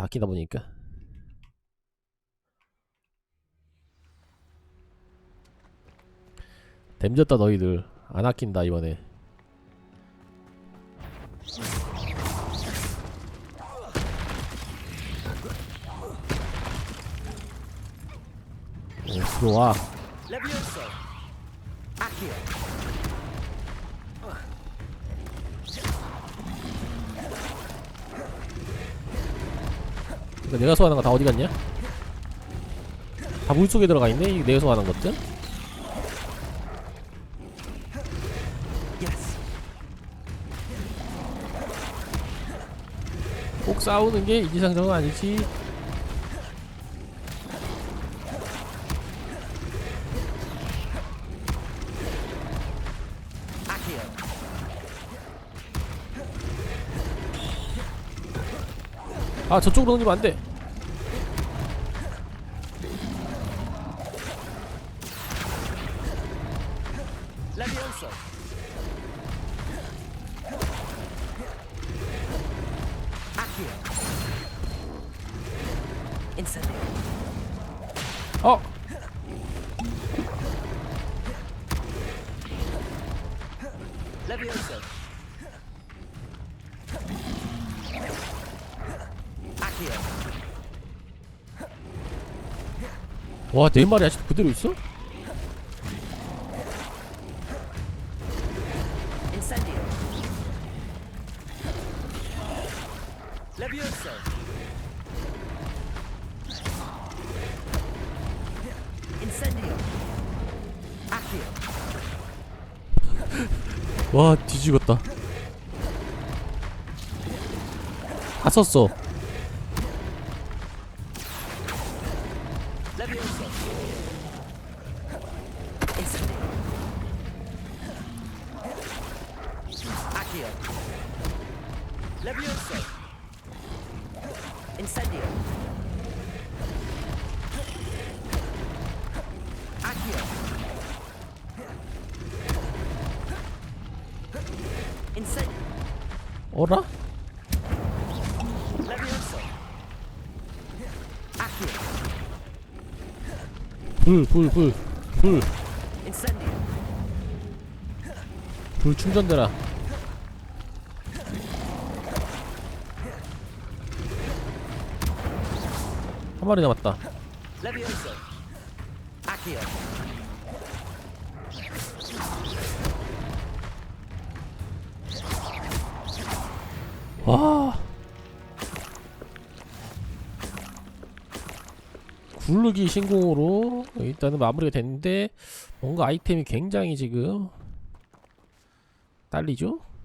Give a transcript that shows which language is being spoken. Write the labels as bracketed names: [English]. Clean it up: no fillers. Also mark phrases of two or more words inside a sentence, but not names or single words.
[Korean] 아끼다 보니까. 댐졌다 너희들. 안 아낀다 이번에. 오, 들어와. [Latin] Levioso. Accio. [Korean] 이거 내가 소환한 거 다 어디 갔냐? 다 물속에 들어가 있네. 이거 내가 소환한 것들. Yes. 꼭 싸우는 게 이지상정은 아니지. [Latin] Accio. [Korean] 아, 저쪽으로 던지면 안 돼. [Latin] Levioso. Accio. Incendio. [Korean] 어, [Latin] Levioso. Accio. [Korean] 와, 4마리 아직도 그대로 있어? [Latin] Incendio. Levioso. Incendio. Accio. [Korean] 와, 뒤지겠다. 다 썼어. [Latin] Levioso. Incendio. Accio. Levioso. Incendio. Accio. Incendio. [Korean] 어라? [Latin] Levioso. Accio. [Korean] 불. [Latin] Incendio. [Korean] 불 충전되라. 한 마리 남았다. [Latin] Levioso. Accio. [Korean] 와, 굴르기 신공으로 일단은 마무리가 됐는데 뭔가 아이템이 굉장히 지금 딸리죠?